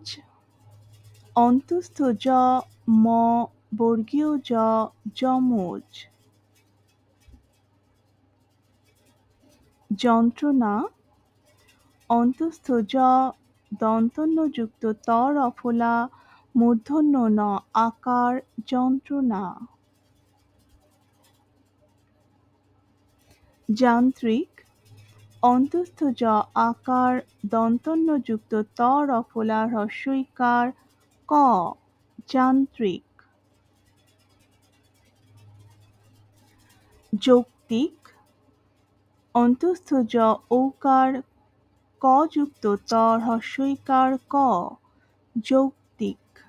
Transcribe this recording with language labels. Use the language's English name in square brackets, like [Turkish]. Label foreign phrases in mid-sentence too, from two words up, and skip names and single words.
[Bangla] অন্তঃস্থ জ ম বর্গীয় জ যমজ। যন্ত্রণা। অন্তঃস্থ জ দন্তন্য যুক্ত ত রফলা মূর্ধন্য ন আকার যন্ত্রণা। যান্ত্রিক। অন্তঃস্থ জ আকার দন্তন্য যুক্ত ত রফলা হ্রস্বইকার ক যান্ত্রিক। যৌক্তিক। অন্তঃস্থ জ ঔকার ক যুক্ত ত হ্রস্বইকার ক যৌক্তিক।